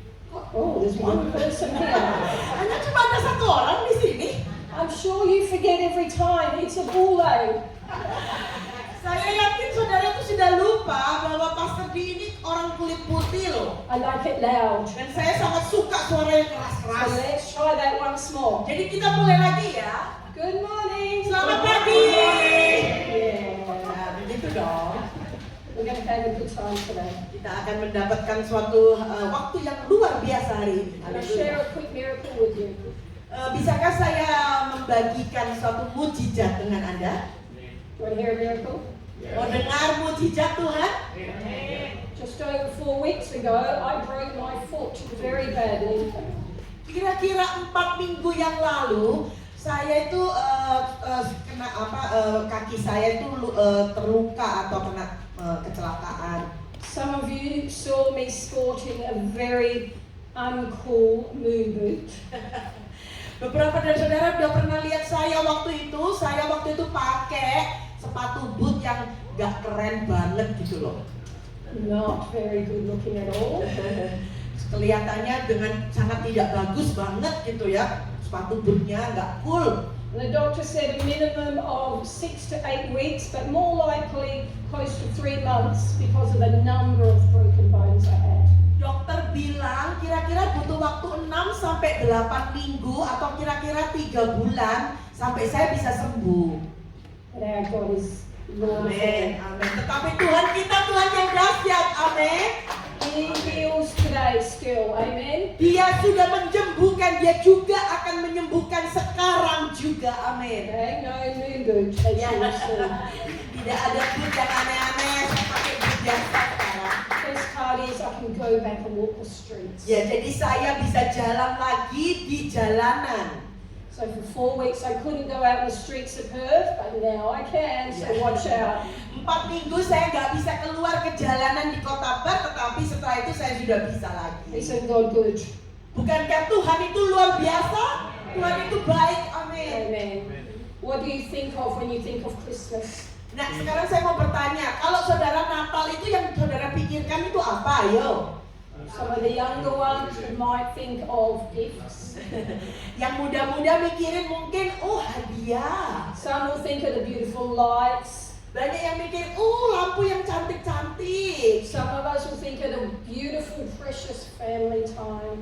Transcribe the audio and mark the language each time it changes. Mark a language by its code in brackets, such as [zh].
[en] Oh, there's one person here. [id] Hanya cuma ada satu orang di sini. [en] I'm sure you forget every time. It's a bule. [id] Saya yakin saudara itu sudah lupa bahwa Pastor D ini orang kulit putih loh. [en] I like it loud. [id] Dan saya sangat suka suara yang [en] So [id] keras-keras. [en] let's try that once more. [id] Jadi kita mulai lagi ya. [en] Good morning. [id] Selamat pagi. [en] Yeah. [id] Nah, begitu dong. [en] We're going to have a good time today. [id] Kita akan mendapatkan suatu waktu yang luar biasa hari ini. [en] I'll share a quick miracle with you. [id] Bisakah saya membagikan suatu mujizat dengan Anda? [en] Do you want to hear a miracle? [id] Mau dengar mujizat Tuhan? [en] Just over 4 weeks ago, I broke my foot very badly. [id] Kira-kira 4 minggu yang lalu, saya itu kena kaki saya itu terluka atau kena kecelakaan. [en] Some of you saw me sporting a very uncool moon boot. [id] Beberapa dari saudara udah pernah lihat saya waktu itu pakai sepatu boot yang gak keren banget gitu loh. [en] Not very good looking at all. [id] Kelihatannya dengan sangat tidak bagus banget gitu ya. Sepatu bootnya gak cool. [en] The doctor said a minimum of 6 to 8 weeks, but more likely close to 3 months because of the number of broken bones I had. [id] Dokter bilang kira-kira butuh waktu 6 sampai 8 minggu atau kira-kira 3 bulan sampai saya bisa sembuh. [en] But our God is Lord. [id] Amin. Amin. Tetapi Tuhan kita Tuhan yang dahsyat. Amin. [en] He heals today still. Amen. [id] Dia sudah menyembuhkan, dia juga akan menyembuhkan sekarang juga. Amin. [en] Okay, no moon boot as you will see. [id] Tidak ada boot yang aneh-aneh, saya pakai boot biasa sekarang. [en] Best part is I can go back and walk the streets. [id] Ya, jadi saya bisa jalan lagi di jalanan. [en] So for 4 weeks I couldn't go out in the streets of Perth, but now I can, so watch out. [id] 4 minggu saya nggak bisa keluar ke jalanan di kota Perth, tetapi setelah itu saya sudah bisa lagi. [en] Isn't God good? [id] Bukankah Tuhan itu luar biasa? Tuhan itu baik, amin. [en] Amen. What do you think of when you think of Christmas? [id] Nah, sekarang saya mau bertanya, kalau saudara Natal itu yang saudara pikirkan itu apa? Ayo. [en] Some of the younger ones might think of gifts. [id] Yang muda-muda mikirin mungkin, oh hadiah. [en] Some will think of the beautiful lights. [id] Banyak yang mikir, lampu yang cantik-cantik. [en] Some of us will think of a beautiful, precious family time.